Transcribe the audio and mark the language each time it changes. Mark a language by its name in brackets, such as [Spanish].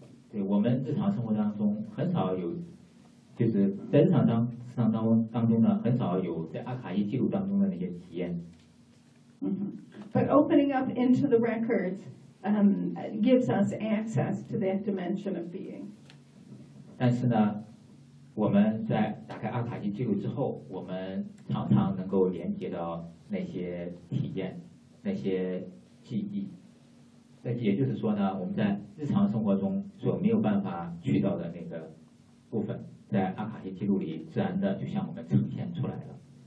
[Chinese] 对，我们日常生活当中很少有，就是在日常当中呢，很少有在阿卡伊记录当中的那些体验。 Mm-hmm. [English] But opening up into the records, gives us access to that dimension of being. [Chinese] 但是呢？我们在打开阿卡西记录之后，我们常常能够连接到那些体验、那些记忆。那也就是说呢，我们在日常生活中所没有办法去到的那个部分，在阿卡西记录里自然的就向我们呈现出来了。